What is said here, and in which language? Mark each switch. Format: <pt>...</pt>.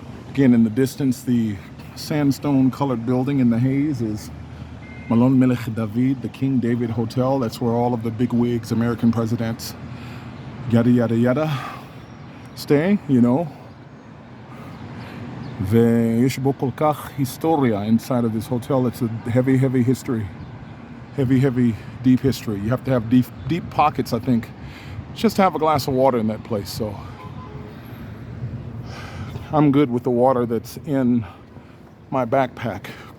<en>Again, in the distance, the sandstone colored building in the haze is Malon Melech David, the King David Hotel. That's where all of the big wigs, American presidents, yada yada yada, stay, you know.</en> <he>ויש בו כל כך היסטוריה</he> <en>inside of this hotel. It's a heavy history. Heavy, deep history. You have to have deep pockets, I think, just to have a glass of water in that place. So I'm good with the water that's in my backpack.</en>